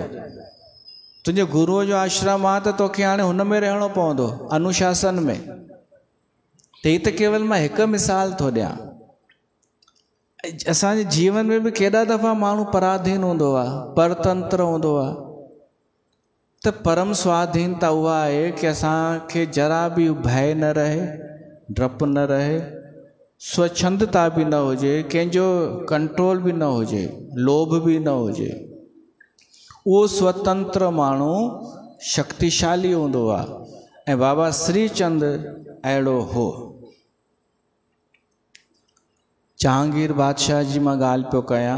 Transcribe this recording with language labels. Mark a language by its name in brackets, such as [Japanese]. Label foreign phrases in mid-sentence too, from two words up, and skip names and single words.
[Sindhi] तुंहिंजे गुरूअ जो आश्रम आहे त तोखे हाणे हुन में रहणो पवंदो, अनुशासन में। त हीअ त केवल मां हिकु मिसाल थो ॾियां। असांजे जीवन में बि केॾा दफ़ा माण्हू पराधीन हूंदो आहे, परतंत्र हूंदो आहे। त परम स्वाधीनता उहा आहे कि असांखे जरा बि भय न रहे, डपु न रहे, स्वच्छंदता बि न हुजे, कंहिंजो कंट्रोल बि न हुजे, लोभ बि न हुजे। उहो स्वतंत्र माण्हू शक्तिशाली हूंदो आहे, ऐं बाबा श्रीचंद अहिड़ो हो। जहांगीर बादशाह जी मां ॻाल्हि पियो कयां।